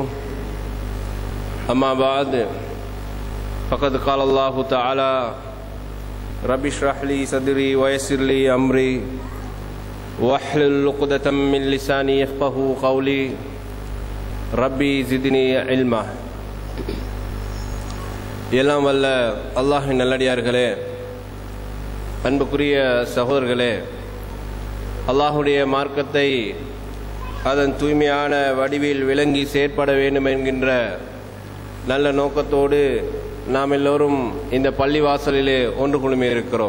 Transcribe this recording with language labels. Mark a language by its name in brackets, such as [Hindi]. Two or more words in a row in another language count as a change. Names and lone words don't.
[Arabic] أما بعد فقد قال الله تعالى رب اشرح لي صدري ويسر لي أمري واحلل عقدة من لساني يفقهوا قولي ربي زدني علما. [Tamil] எல்லாம் வல்ல அல்லாஹ்வின் நல்லடியார்களே, அன்புக்குரிய சகோதரர்களே, அல்லாஹுடைய மார்க்கத்தை அதன் தூய்மையான வடிவில் விளங்கி செயற்பட வேண்டும் என்கின்ற நல்ல நோக்கத்தோடு நாம் எல்லோரும் இந்த பள்ளிவாசலிலே ஒன்று குழுமி இருக்கிறோம்.